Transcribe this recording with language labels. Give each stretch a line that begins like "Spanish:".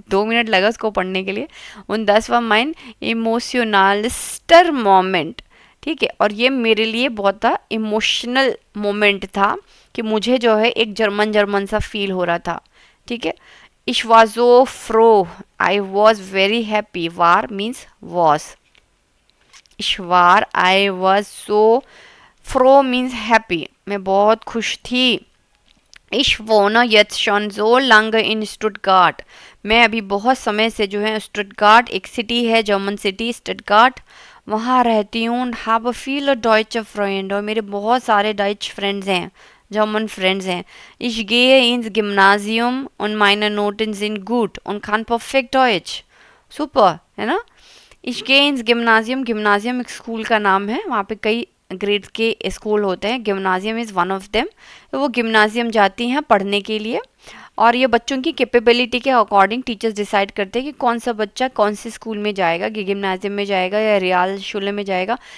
Hindi: 2 minute लगा उसको पढ़ने के लिए। उन 10 वा माइन इमोशनल स्टर मोमेंट, ठीक है। और ये मेरे लिए बहुत इमोशनल मोमेंट था कि मुझे जो है एक जर्मन सा फील हो रहा था, ठीक है।
German: Ich war so froh,
English: I was very happy। war means was, ich war, I was so, froh means happy,
Hindi: मैं बहुत खुश थी।
German: Ich wohne jetzt schon so lange in Stuttgart।
Hindi: मैं अभी बहुत समय से जो है स्टुटगार्ट, एक सिटी है जर्मन सिटी स्टुटगार्ट, वहाँ रहती हूँ।
German: habe viele deutsche Freunde,
Hindi: और मेरे बहुत सारे डच फ्रेंड्स हैं, जर्मन फ्रेंड्स हैं।
German: Ich gehe ins Gymnasium und meine Noten sind gut und kann perfekt Deutsch।
Hindi: Super है ना।
German: Ich gehe ins Gymnasium,
Hindi: गिम्नाजियम एक स्कूल का नाम है, वहाँ पे कई ग्रेड के स्कूल होते हैं,
English: Gymnasium is one of them.
Hindi: तो वो गिम्नाजियम जाती हैं पढ़ने के लिए, और ये बच्चों की कैपेबिलिटी के अकॉर्डिंग टीचर्स डिसाइड करते हैं कि कौन सा बच्चा कौन से स्कूल में जाएगा, गिम्नाजियम में जाएगा या रियाल शुले में जाएगा।